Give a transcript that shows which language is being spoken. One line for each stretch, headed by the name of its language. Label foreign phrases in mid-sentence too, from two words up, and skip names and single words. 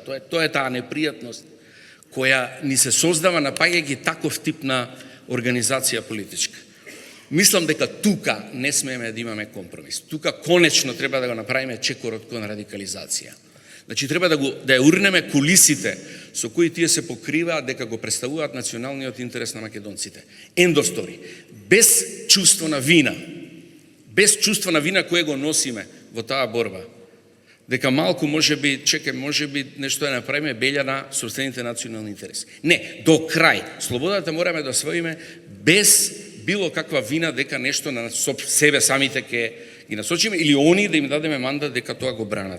Macedonian: Тоа е таа непријатност која ни се создава напаѓајќи таков тип на организација политичка. Мислам дека тука не смееме да имаме компромис. Тука конечно треба да го направиме чекорот кон радикализација. Значи треба да ја урнеме кулисите со кои тие се покриваат дека го представуваат националниот интерес на македонците.
English: End of story.
Macedonian: Без чувство на вина. Без чувство на вина кое го носиме во таа борба. Дека малку можеби нешто да направиме белја на собствените национални интереси. Не, до крај. Слободата мораме да освоиме без било каква вина дека нешто на себе самите ќе ги насочиме или они да им дадеме мандат дека тоа го бранат.